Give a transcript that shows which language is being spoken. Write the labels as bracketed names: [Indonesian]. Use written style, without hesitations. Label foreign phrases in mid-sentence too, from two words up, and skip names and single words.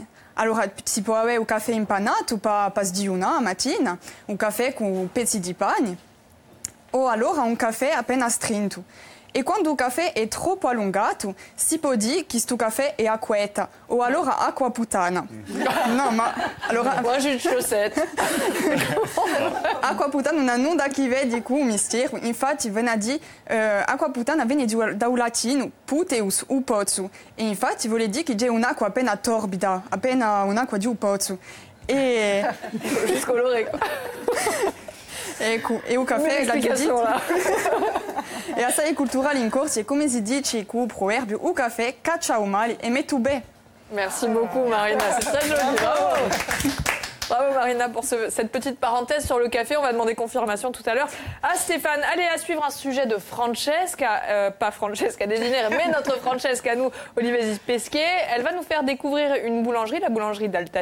[Italian] Allora si può avere un caffè impanato per sdigiunare mattina, un caffè con pezzi di pane, o allora un caffè appena strinto. E quando il caffè è troppo allungato, si può dire che questo caffè è acquetta, o allora acqua puttana. No, ma allora... [French] Moi, j'ai une chaussette. [Italian] Acqua puttana non ha nulla a che vedere con il mistero, infatti viene a dire acqua puttana viene dal latino puteus, u pozzo, e infatti vuole dire che c'è un'acqua appena torbida, appena un'acqua di un pozzo. E... [French] Juste coloré, quoi. [Italian] Ecco, e il caffè l'ha detto. E assai culturale in corso, e come si dice con il proverbio, il caffè caccia il male e mette bene. [French] Merci beaucoup, Marina. C'est très joli. Bravo. Bravo, Marina, pour cette petite parenthèse sur le café. On va demander confirmation tout à l'heure à Stéphane. Allez, à suivre un sujet de Francesca, pas Francesca Desinere, mais notre Francesca, nous, Olivier Pesquet. Elle va nous faire découvrir une boulangerie, la boulangerie d'Altaspic.